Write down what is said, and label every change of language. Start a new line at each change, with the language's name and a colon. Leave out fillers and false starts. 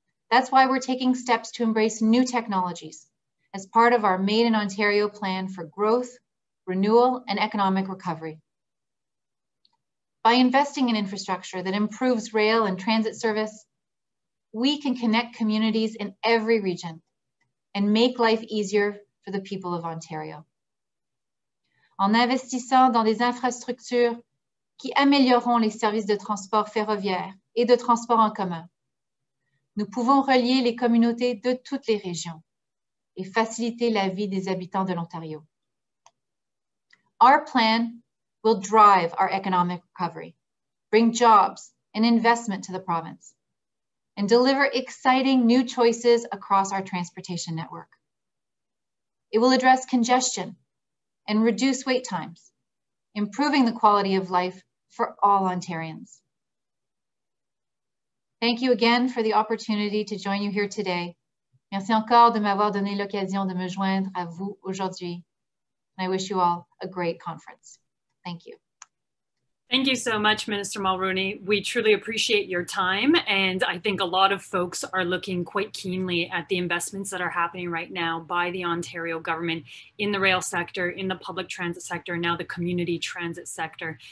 English: That's why we're taking steps to embrace new technologies as part of our Made in Ontario plan for growth, renewal, and economic recovery. By investing in infrastructure that improves rail and transit service, we can connect communities in every region and make life easier for the people of Ontario.
French: En investissant dans des infrastructures qui amélioreront les services de transport ferroviaire et de transport en commun, nous pouvons relier les communautés de toutes les régions et faciliter la vie des habitants de l'Ontario.
English: Our plan will drive our economic recovery, bring jobs and investment to the province, and deliver exciting new choices across our transportation network. It will address congestion and reduce wait times, improving the quality of life for all Ontarians. Thank you again for the opportunity to join you here today.
French: Merci encore de m'avoir donné l'occasion de me joindre à vous aujourd'hui.
English: And I wish you all a great conference. Thank you. Thank you so much, Minister Mulroney. We truly appreciate your time. And I think a lot of folks are looking quite keenly at the investments that are happening right now by the Ontario government in the rail sector, in the public transit sector, and now the community transit sector.